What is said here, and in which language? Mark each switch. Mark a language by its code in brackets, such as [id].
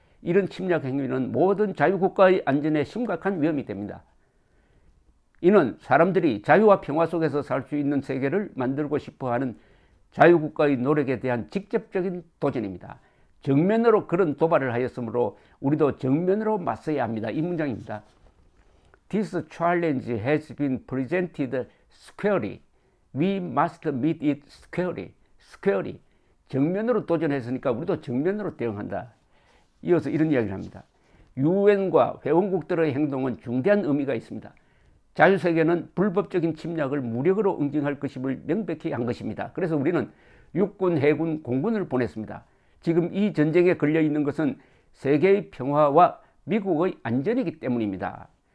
[ko] 이런 침략 행위는 모든 자유국가의 안전에 심각한 위험이 됩니다. 이는 사람들이 자유와 평화 속에서 살 수 있는 세계를 만들고 싶어하는 자유국가의 노력에 대한 직접적인 도전입니다. 정면으로 그런 도발을 하였으므로 우리도 정면으로 맞서야 합니다. 이 문장입니다. [en] This challenge has been presented squarely. We must meet it squarely. squarely. [ko] 정면으로 도전했으니까 우리도 정면으로 대응한다. 이어서 이런 이야기를 합니다. 유엔과 회원국들의 행동은 중대한 의미가 있습니다. 자유세계는 불법적인 침략을 무력으로 응징할 것임을 명백히 한 것입니다. 그래서 우리는 육군, 해군, 공군을 보냈습니다. 지금 이 전쟁에 걸려있는 것은 세계의 평화와 미국의 안전이기 때문입니다.